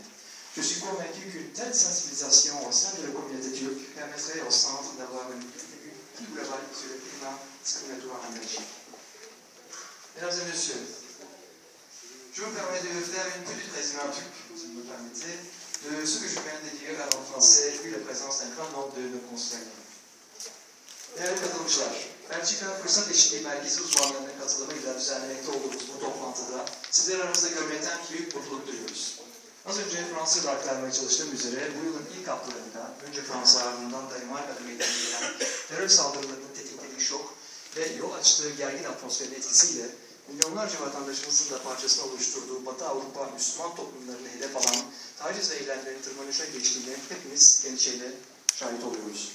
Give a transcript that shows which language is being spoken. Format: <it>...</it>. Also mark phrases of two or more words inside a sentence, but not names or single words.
<fr>Je suis convaincu qu'une telle sensibilisation au sein de la communauté turque permettrait au centre d'avoir une vue plus globale sur le climat discriminatoire en Belgique. Mesdames et messieurs, je vous permets de faire une petite résumé en turc, si vous me permettez, de ce que je viens de dire en français, vu la présence d'un grand nombre de nos concitoyens.</fr> <tr>Değerli katılımcılar, Belçika Fırsat Eşitliği Merkezi uzmanlarının katılımıyla düzenlemekte olduğumuz bu toplantıda sizler aramızda görmekten büyük mutluluk duyuyoruz. Az önce Fransızca aktarmaya çalıştığım üzere bu yılın ilk haftalarında önce Fransa ardından Danimarka'da meydana gelen terör saldırılarının tetiklediği şok ve yol açtığı gergin atmosferin etkisiyle milyonlarca vatandaşımızın da parçasını oluşturduğu Batı Avrupa Müslüman toplumlarını hedef alan taciz ve eylemlerin tırmanışa geçtiğine hepimiz endişeyle şahit oluyoruz.</tr>